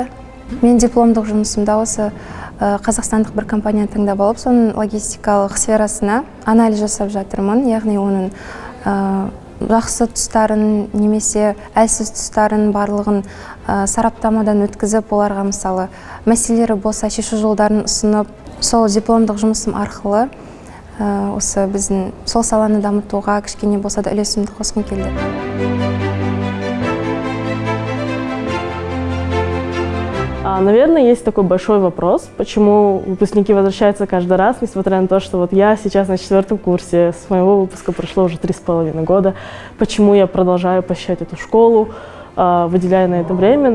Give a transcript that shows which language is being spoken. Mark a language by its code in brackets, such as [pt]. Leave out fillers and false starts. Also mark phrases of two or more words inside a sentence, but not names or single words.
[kk] Мен дипломдық жұмысымда осы қазақстандық бір компанияны таңдап алып, соның логистикалық сферасына анализ жасап жатырмын, яғни оның жақсы тұстарын немесе әлсіз тұстарын барлығын сараптамадан өткізіп, оларға мысалы мәселелері болса шешу жолдарын ұсынып, сол дипломдық жұмысым арқылы осы біздің сол саланы дамытуға кішкене болса да үлесімді қосқым келді. [ru] Наверное, есть такой большой вопрос, почему выпускники возвращаются каждый раз, несмотря на то, что вот я сейчас на 4-м курсе, с моего выпуска прошло уже 3,5 года. Почему я продолжаю посещать эту школу, выделяя на это время?